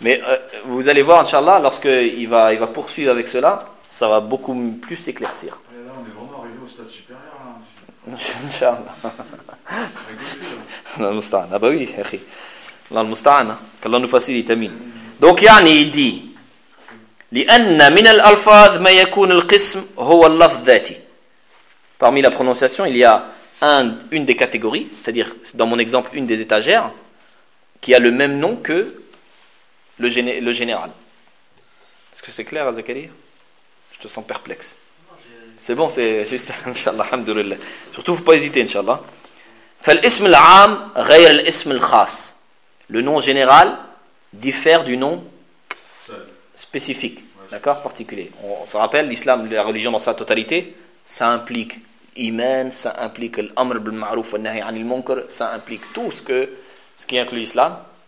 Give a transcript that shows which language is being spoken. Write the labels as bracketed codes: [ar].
[fr] Mais vous allez voir, Inch'Allah, lorsque il va poursuivre avec cela, ça va beaucoup plus s'éclaircir. Et là, on est vraiment arrivé au stade supérieur, hein, Inch'Allah. Al-Musta'an. Ah bah oui, akhi. Al-Musta'an. Qu'Allah nous facilite, amin. Donc, yani, il dit... [ar] لأن من الألفاظ ما يكون القسم هو اللفظ ذاتي. [fr] Parmi la prononciation, il y a une des catégories, c'est-à-dire dans mon exemple, une des étagères, qui a le même nom que le général. Est-ce que c'est clair, Azakari ? Je te sens perplexe. C'est bon, c'est juste, Inch'Allah, alhamdulillah. Surtout, faut pas hésiter, Inch'Allah. [ar] فالاسم العام غير الاسم الخاص. [fr] Le nom général diffère du nom spécifique, d'accord, particulier. On se rappelle, l'islam, la religion dans sa totalité, ça implique iman, ça implique l'amr bil ma'ruf wa nahi anil munkar, ça implique tout ce qui inclut l'islam.